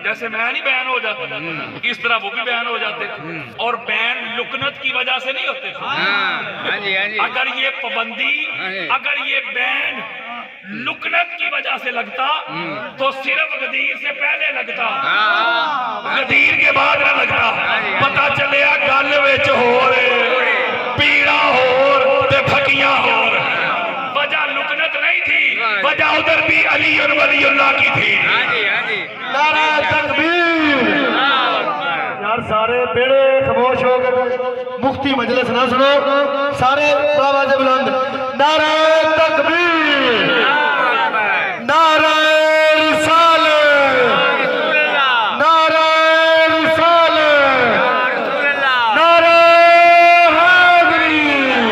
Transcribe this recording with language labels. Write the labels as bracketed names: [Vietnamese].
[Urdu] جیسے میں نہیں بین ہو جاتا اس طرح وہ بھی بین ہو جاتے تھے. اور بین لکنت کی وجہ سے نہیں ہوتے تھے. ہاں جی ہاں جی. اگر یہ پابندی, اگر یہ بین لکنت کی وجہ سے لگتا تو صرف غدیر سے پہلے لگتا, غدیر کے بعد نہ لگتا. [Punjabi] پتہ چلیا گل وچ ہور پیڑا ہور تے پھکیاں ہور. [Urdu] وجہ لکنت نہیں تھی, وجہ ادھر بھی علی ولی اللہ کی تھی. ہاں جی ہاں جی. نعرہ تکبیر. [Punjabi] یار سارے بیڑے خاموش ہو گئے, مفتی مجلس نہ سنو, سارے آواز بلند. [Urdu] نعرہ تکبیر, نعرہ رسالت, نعرہ رسالت, نعرہ حیدری.